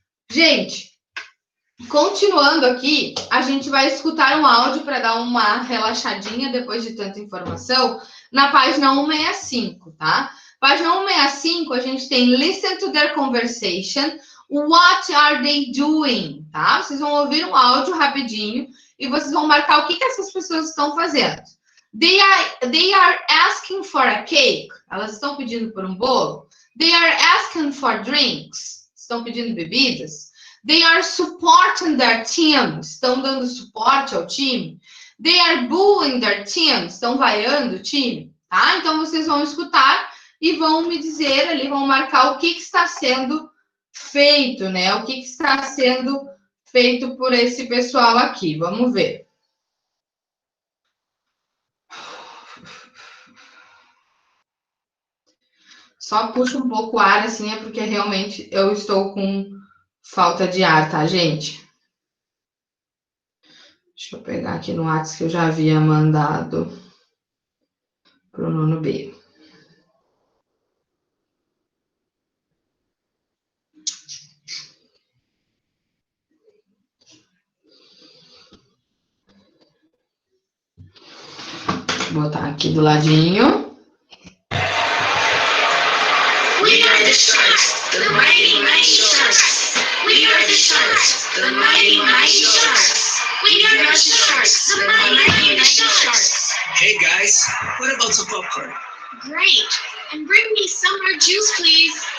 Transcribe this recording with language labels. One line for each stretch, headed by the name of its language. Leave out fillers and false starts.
Portuguese: Gente, continuando aqui, a gente vai escutar um áudio para dar uma relaxadinha depois de tanta informação na página 165, tá? Página 165, a gente tem
English: Listen to their conversation. What are they doing?
Portuguese: Tá? Vocês vão ouvir um áudio rapidinho e vocês vão marcar o que essas pessoas estão fazendo.
English: They are asking for a cake.
Portuguese: Elas estão pedindo por um bolo.
English: They are asking for drinks.
Portuguese: Estão pedindo bebidas.
English: They are supporting their team.
Portuguese: Estão dando suporte ao time.
English: They are booing their team.
Portuguese: Estão vaiando o time. Tá? Então, vocês vão escutar e vão me dizer ali, vão marcar o que está sendo feito, né? O que está sendo feito por esse pessoal aqui. Vamos ver. Só puxa um pouco o ar, assim, é porque realmente eu estou com falta de ar, tá, gente? Deixa eu pegar aqui no WhatsApp que eu já havia mandado pro nono B. Vou botar aqui do ladinho.
English: We are the Sharks, the mighty, mighty Sharks. We are the Sharks, the mighty, mighty Sharks. We are the Sharks, the mighty, mighty Sharks. Hey guys, what about some popcorn? Great, and bring me some more juice, please.